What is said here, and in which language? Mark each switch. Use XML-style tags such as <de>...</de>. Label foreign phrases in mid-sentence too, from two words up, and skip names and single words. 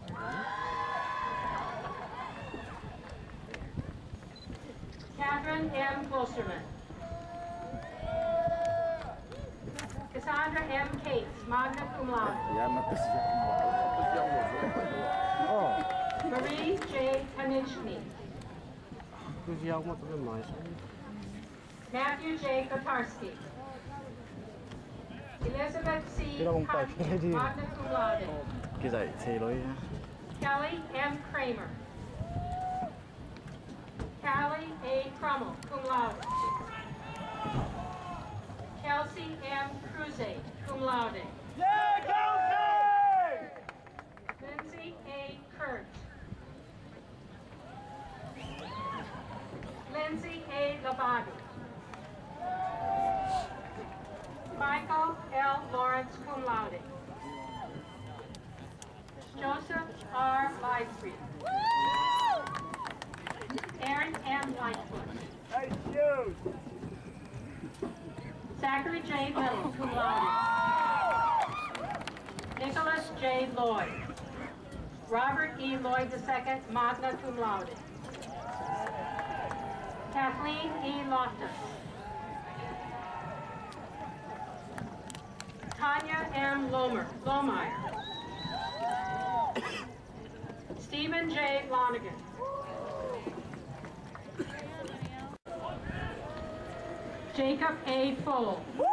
<en>Catherine M. Klosterman. Cassandra M. Cates,</en> <la>magna cum laude.</la> <en>Marie J. Kanichny. Matthew J. Kotarski. Elizabeth C. Hunt,</en> <la>magna cum laude.</la> <en>Kelly M. Kramer. Callie A. Crummel,</en> <la>cum laude.</la> <en>Kelsey M. Cruze,</en> <la>cum laude.</la> <en>Lindsay A. Kurt. Lindsay A. Labadi. Michael L. Lawrence,</en> <la>cum laude.</la> <en>Joseph R. Lightstreet. Aaron M. Lightfoot. Zachary J. Little,</en> <la>cum laude.</la> <en>Nicholas J. Lloyd. Robert E. Lloyd II,</en> <la>magna cum laude.</la> <en>Kathleen E. Loftus. Tanya M. Lohmeyer. Stephen J. Lonigan. Jacob A. Fole.</en>